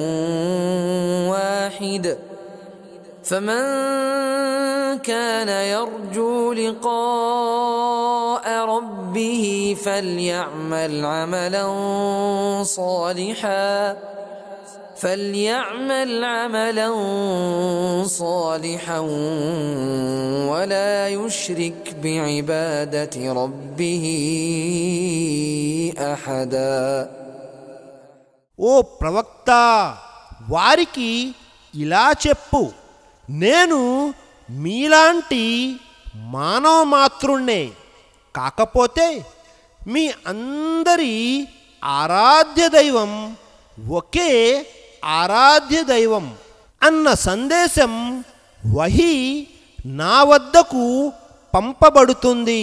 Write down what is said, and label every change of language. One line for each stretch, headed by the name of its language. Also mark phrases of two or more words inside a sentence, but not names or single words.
Arabic: واحد فمن كان يرجو لقاء ربه فليعمل عملا صالحا ولا يشرك بعبادة ربه أحدا.
Telugu: ఓ ప్రవక్త, వారికి ఇలా చెప్పు, నేను మీలాంటి మానవ మాతృణ్ణే. కాకపోతే మీ అందరి ఆరాధ్య దైవం ఒకే ఆరాధ్య దైవం అన్న సందేశం వహీ నా వద్దకు పంపబడుతుంది.